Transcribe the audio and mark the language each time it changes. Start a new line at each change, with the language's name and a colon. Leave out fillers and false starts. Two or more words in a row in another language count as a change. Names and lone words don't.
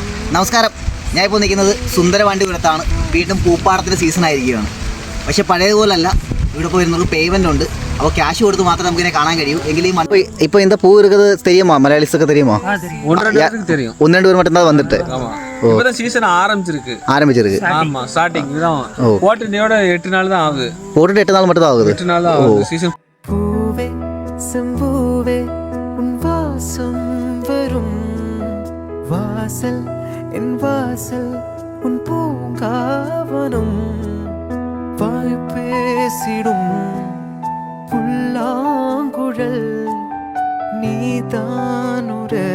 Malayalam: നമസ്കാരം. ഞാൻ ഇപ്പോൾ നിൽക്കുന്നത് സുന്ദരവാണ്ടിപുരത്താണ്. വീണ്ടും പൂപ്പാടത്തിൻ്റെ സീസൺ ആയിരിക്കുകയാണ്. പക്ഷേ പഴയതുപോലല്ല, ഇവിടെ ഇപ്പോൾ വരുന്നത് പേയ്മെൻ്റ് ഉണ്ട്. അപ്പോൾ ക്യാഷ് കൊടുത്ത് മാത്രമേ നമുക്കിനെ കാണാൻ കഴിയൂ.
Tamil: എങ്കിലും இப்போ இந்த பூ இருக்குது தெரியுமா? மலையாளிஸுக்கு தெரியுமா? தெரியும். ஒன்று ரெண்டு பேர் மட்டும்தான் வந்துட்டு. இப்பதான் சீசன் ஆரம்பிச்சிருக்கு. ஆமா, ஸ்டார்டிங் தான். போட்டுனோட 8 நாள் தான் ஆகுது. போட்டுட்டு 8 நாள் மட்டும் தான் ஆகுது. 8 நாள் தான் ஆகுது சீசன். பூவே செம்பூவே உன் வாசம் வரும் வாசல் என் வாசல் உன் பூங்காவனம் வாய் பேசிடும் புல்லாங்குழல் நீதானுர